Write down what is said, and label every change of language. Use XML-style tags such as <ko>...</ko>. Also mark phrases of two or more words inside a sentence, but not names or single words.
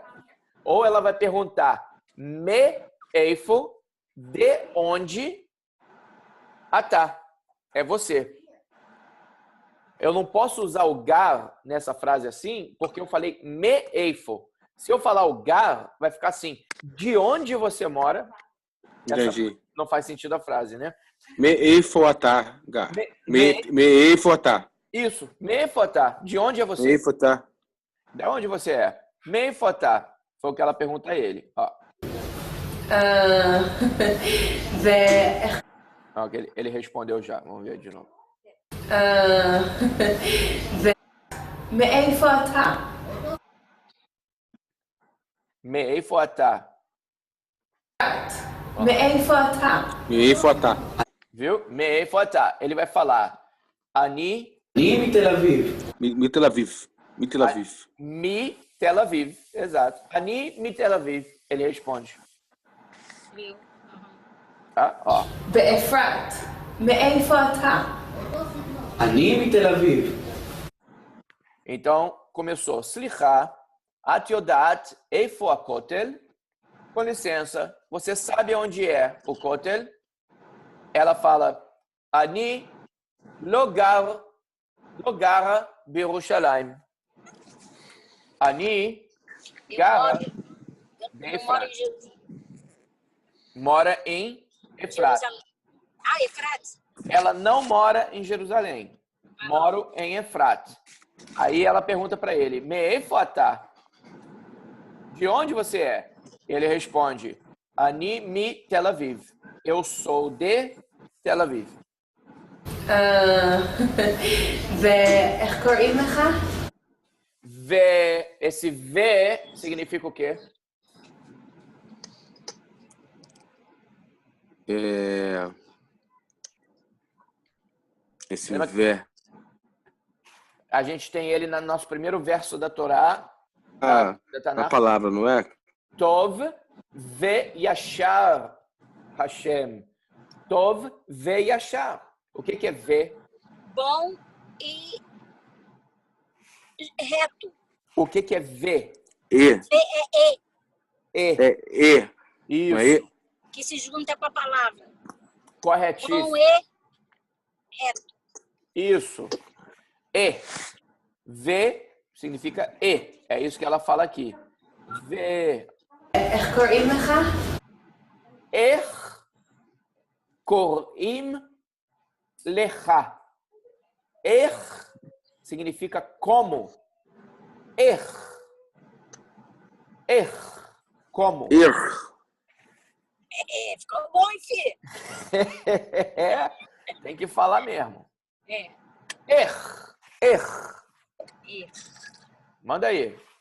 <pt>Ou ela vai perguntar</pt> <he>מאיפה,</he> <pt>de onde atá, é você. Eu não posso usar o gar nessa frase assim, porque eu falei</pt> <he>מאיפה.</he> <pt>Se eu falar o gar, vai ficar assim. De onde você mora? Entendi. Não faz sentido a frase, né?</pt> <he>מאיפה גר? מאיפה אתה?</he> <pt>Isso. Meifotá. De onde é você?</pt> <he>מאיפה אתה?</he> <pt>De onde você é? Meifotá. Foi o que ela pergunta a ele. Ó. Ó, ele respondeu já. Vamos ver de novo.</pt> <he>מאיפה</he> <pt>Meifotá.</pt> <he>מאיפה אתה?</he> <pt>Viu? Meifotá. Ele vai falar Ani</pt> <he>אני מתל אביב. מתל אביב. מתל אביב.</he> <pt>mi Tel Aviv. Exato.</pt> <he>אני מתל אביב.</he> <pt>Ele responde. Viu? Tá? Ó.</pt> <he>באפרת, מאיפה אתה? אני מתל אביב.</he> <pt>Então, começou.</pt> <he>סליחה, את יודעת איפה הכותל.</he> <pt>Com licença, você sabe onde é o kotel? Ela fala,</pt> <he>אני לא גר בירושלים. אני גרה אפרת.</he> <pt>Mora em Efrat. Ah, Efrat. Ela não mora em Jerusalém. Moro em Efrat. Aí ela pergunta para ele, Me'efotá? De onde você é? Ele responde,</pt> <he>אני מתל אביב.</he> <pt>Eu sou de Tel Aviv.</pt> <he>ואיך קוראים לך?</he> <pt>Esse V significa o quê? Esse V. A gente tem ele no nosso primeiro verso da Torá. A palavra, não é?</pt> <he>טוב ו ישר השם. טוב ו ישר.</he> <pt>O que é ve? Bom e reto. O que é ve? E. E. E. Isso. Que se junta com a palavra. Corretíssimo. Bom e reto. Isso. E. Ve significa e. É isso que ela fala aqui. Ve.</pt> <he>איך קוראים לך? איך קוראים לך.</he> <pt>איך significa como.</pt> <he>איך. איך. Como.</he> <pt>Ficou bom, filho. Tem que falar mesmo. É. איך. Manda aí.</pt>